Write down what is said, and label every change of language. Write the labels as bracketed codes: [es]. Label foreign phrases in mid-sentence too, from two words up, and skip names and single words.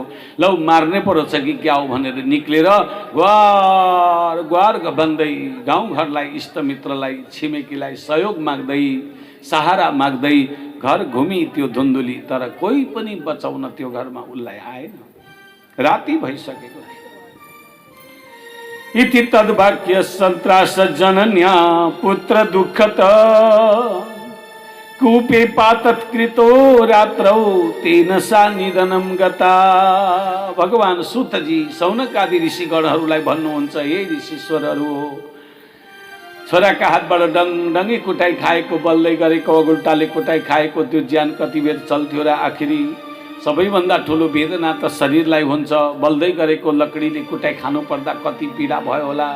[ne] लौ मार्नै परो छ कि क्या हो भनेर निक्लेर ग्वार ग्वार भन्दै गाउँघरलाई, इष्टमित्रलाई, छिमेकीलाई सहयोग माग्दै, सहारा माग्दै घर घुमी त्यो धुन्धुली। तर कोही पनि बचाउन त्यो घरमा उसलाई आएन। राति भइसकेको थियो। [sa] इति तद्वाक्य सन्त्रास जनन्या पुत्र दुःखत कूपे पातत्कृतो रात्रौ तेन सा निधनम गता। [ne] भगवान सुतजी सौनकादि ऋषिगणहरूलाई भन्नुहुन्छ, हे ऋषीश्वरहरू, छोराका हातबाट डङडङ्गी कुटाइ खाएको, बल्दै गरेको अगुल्टाले कुटाइ खाएको त्यो ज्यान कति बेर चल्थ्यो र आखिरी सबैभन्दा ठुलो वेदना त शरीरलाई हुन्छ। बल्दै गरेको लकडीले कुटाइ खानु पर्दा कति पीडा भयो होला।